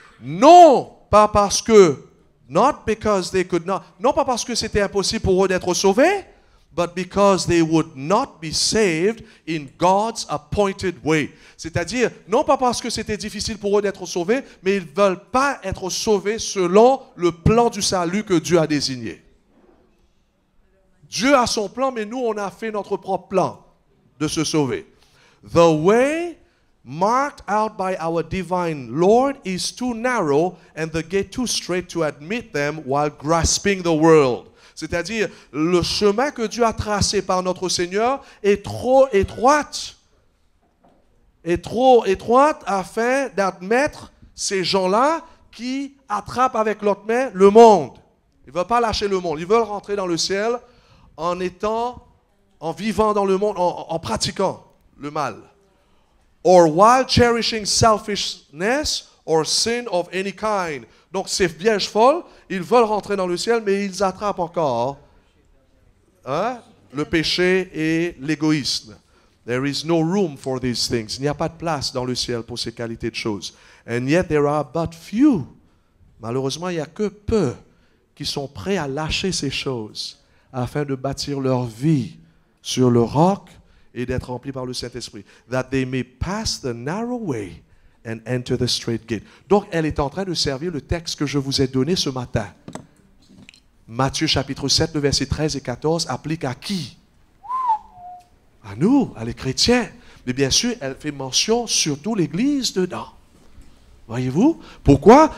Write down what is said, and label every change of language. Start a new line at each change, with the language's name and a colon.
French: Non, pas parce que,
English: not because they could not,
French: non pas parce que c'était impossible pour eux d'être sauvés,
English: but because they would not be saved in God's appointed way.
French: C'est-à-dire, non pas parce que c'était difficile pour eux d'être sauvés, mais ils ne veulent pas être sauvés selon le plan du salut que Dieu a désigné. Dieu a son plan, mais nous, on a fait notre propre plan de se sauver.
English: The way marked out by our divine Lord is too narrow and the gate too straight to admit them while grasping the world.
French: C'est-à-dire, le chemin que Dieu a tracé par notre Seigneur est trop étroite. Est trop étroite afin d'admettre ces gens-là qui attrapent avec l'autre main le monde. Ils ne veulent pas lâcher le monde. Ils veulent rentrer dans le ciel en vivant dans le monde, en pratiquant le mal.
English: Or while cherishing selfishness or sin of any kind.
French: Donc ces vierges folles, ils veulent rentrer dans le ciel, mais ils attrapent encore le péché et l'égoïsme.
English: There is no room for these things.
French: Il n'y a pas de place dans le ciel pour ces qualités de choses.
English: And yet there are but few.
French: Malheureusement, il n'y a que peu qui sont prêts à lâcher ces choses afin de bâtir leur vie sur le roc et d'être remplis par le Saint-Esprit.
English: That they may pass the narrow way and enter the straight gate.
French: Donc, elle est en train de servir le texte que je vous ai donné ce matin. Matthieu chapitre 7, le verset 13 et 14 applique à qui? À nous, à les chrétiens. Mais bien sûr, elle fait mention surtout l'Église dedans. Voyez-vous? Pourquoi?